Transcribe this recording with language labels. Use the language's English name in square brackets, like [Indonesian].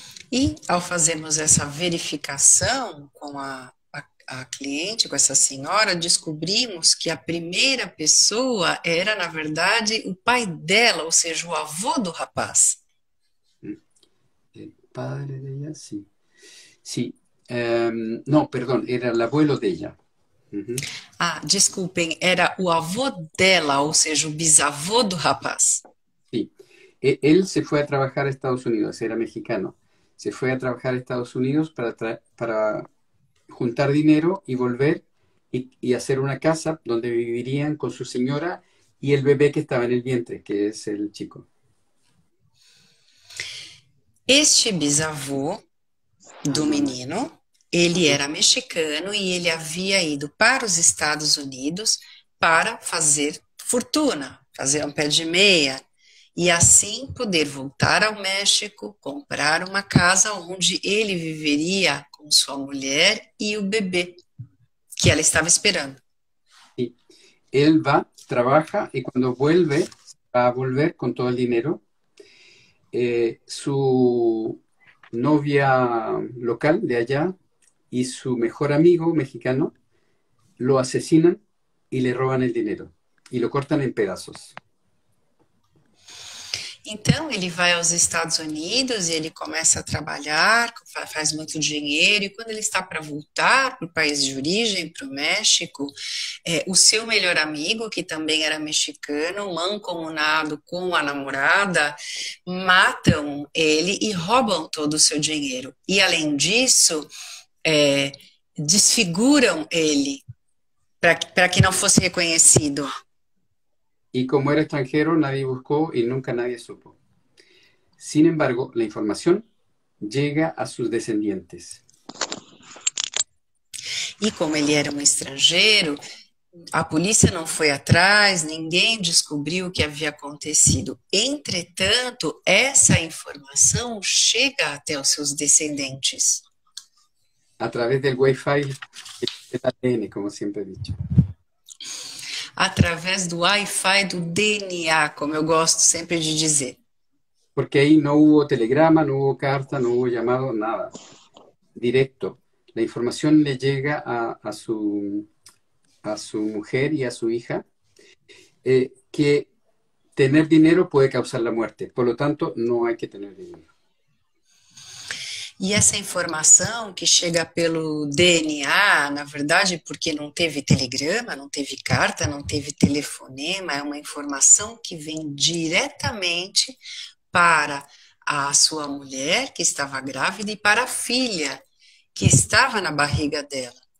[Portuguese] E ao fazermos essa verificação com a cliente, com essa senhora, descobrimos que a primeira pessoa era, na verdade, o pai dela, ou seja, o avô do rapaz. [Spanish] El padre de ella, sí. Sí, no, perdón, era el abuelo de ella. [Portuguese] Desculpem, era o avô dela, ou seja, o bisavô do rapaz. [Spanish] Sí, él se fue a trabajar a Estados Unidos, era mexicano. Se fue a trabajar a Estados Unidos para juntar dinero y volver y hacer una casa donde vivirían con su señora y el bebé que estaba en el vientre, que es el chico. [Portuguese] Este bisavô do menino, ele era mexicano e ele havia ido para os Estados Unidos para fazer fortuna, fazer um pé de meia, e assim poder voltar ao México, comprar uma casa onde ele viveria com sua mulher e o bebê que ela estava esperando. [Spanish] Sí. Él va, trabaja y cuando vuelve, va a volver con todo el dinero. Su novia local de allá y su mejor amigo mexicano lo asesinan y le roban el dinero y lo cortan en pedazos. [Portuguese] Então, ele vai aos Estados Unidos e ele começa a trabalhar, faz muito dinheiro, e quando ele está para voltar para o país de origem, para o México, o seu melhor amigo, que também era mexicano, mancomunado com a namorada, matam ele e roubam todo o seu dinheiro. E, além disso, desfiguram ele para que não fosse reconhecido. [Spanish] Y como era extranjero, nadie buscó y nunca nadie supo. Sin embargo, la información llega a sus descendientes. [Portuguese] E como ele era um estrangeiro, a polícia não foi atrás, ninguém descobriu o que havia acontecido. Entretanto, essa informação chega até os seus descendentes. [Spanish] A través del Wi-Fi del ADN, como siempre he dicho. [Portuguese] Através do Wi-Fi do DNA, como eu gosto sempre de dizer. [Spanish] Porque ahí no hubo telegrama, no hubo carta, no hubo llamado, nada. Directo. La información le llega a su mujer y a su hija, que tener dinero puede causar la muerte. Por lo tanto, no hay que tener dinero. [Portuguese] E essa informação que chega pelo DNA, na verdade, porque não teve telegrama, não teve carta, não teve telefonema, é uma informação que vem diretamente para a sua mulher, que estava grávida, e para a filha, que estava na barriga dela.